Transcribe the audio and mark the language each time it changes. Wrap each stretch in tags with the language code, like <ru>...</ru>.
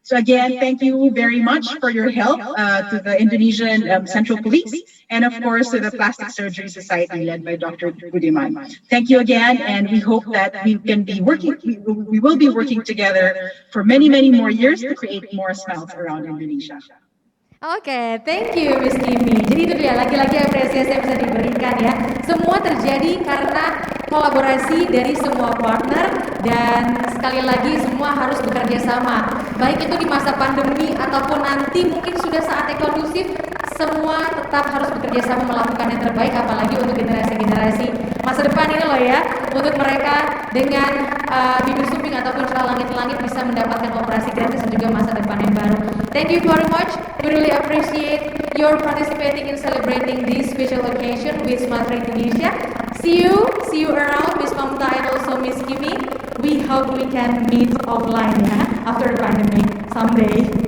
<en>So again, thank you very much for your help to the Indonesian Central Police and of course to the Plastic Surgery Society led by Dr. Budiman. Thank you again, and we hope that we can be working, we will be working together for many, many more years to create more smiles around Indonesia. Oke, thank you Miss Kimi.</en> <id>Jadi itu dia, lagi-lagi apresiasi yang bisa diberikan ya. Semua terjadi karena kolaborasi dari semua partner dan sekali lagi semua harus bekerja sama. Baik itu di masa pandemi ataupun nanti mungkin sudah saatnya kondusif, semua tetap harus bekerja sama melakukan yang terbaik, apalagi untuk generasi-generasi masa depan ini loh ya. Untuk mereka dengan bibir sumbing ataupun celah langit-langit bisa mendapatkan operasi gratis dan juga masa depan yang baru.</id> <en>Thank you very much. We really appreciate your participating in celebrating this special occasion with SmileTrain Indonesia. See you around Miss Mamta and also Miss Kimi. We hope we can meet offline ya after the pandemic someday.</en>